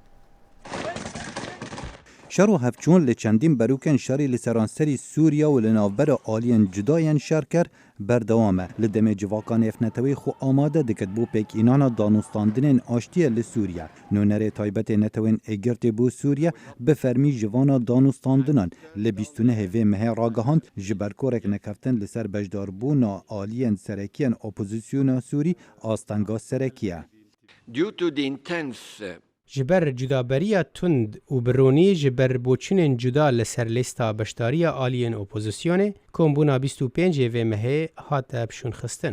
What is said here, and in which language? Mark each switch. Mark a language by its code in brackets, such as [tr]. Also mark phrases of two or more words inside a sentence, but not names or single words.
[ku] شر و هەفچوون لە چەندین بەروکن شەری لە سەرانسەری سووریا و لە ناوبەرە ئالیان جدایان شەرکەر بەردەوامە لە دەمێ جڤاکان ئێفنەتەوەی خۆ ئامادە دەکەت بۆ پێکئینانە دانوستاندنên ئاشتیە لە سووریا. نۆنەرێ تایبەتێ نەتەوەین ئێگرتێ بۆ سووریا بە فەرمی جڤانە دانوستاندنان لە 29 هێvê mehê ڕاگەهاند ji ber korek nekeftin li ser bejdarbûna aliyên serekiyên opozîsyona Sûrî astenga sereki ye. ji ber cudaberiya tund û bironî ji ber boçînên cuda li ser lêsta beşdariya aliyên opozisyonê kombûna 25 hêvê mehê hat hevşûnxistin.